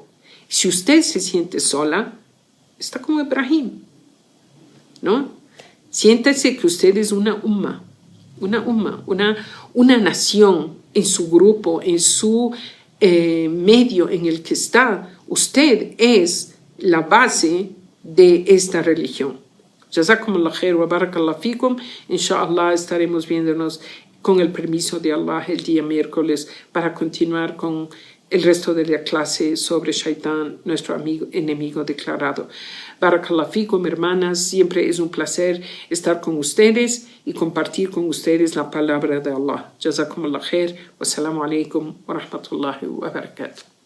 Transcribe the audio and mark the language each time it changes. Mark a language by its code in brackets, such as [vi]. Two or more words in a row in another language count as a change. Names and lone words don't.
[es] Si usted se siente sola, está como Ibrahim, ¿no? Siéntese que usted es una nación en su grupo, en su medio en el que está. Usted es la base de esta religión. [ar] جزاكم الله خير وبارك الله فيكم. [es] Inshallah estaremos viéndonos con el permiso de Allah el día miércoles para continuar con el resto de la clase sobre Shaitán, nuestro enemigo declarado. [ar] بارك الله فيكم, [es] hermanas, siempre es un placer estar con ustedes y compartir con ustedes la palabra de Allah. [ar] جزاكم الله خير. والسلام عليكم ورحمة الله وبركاته.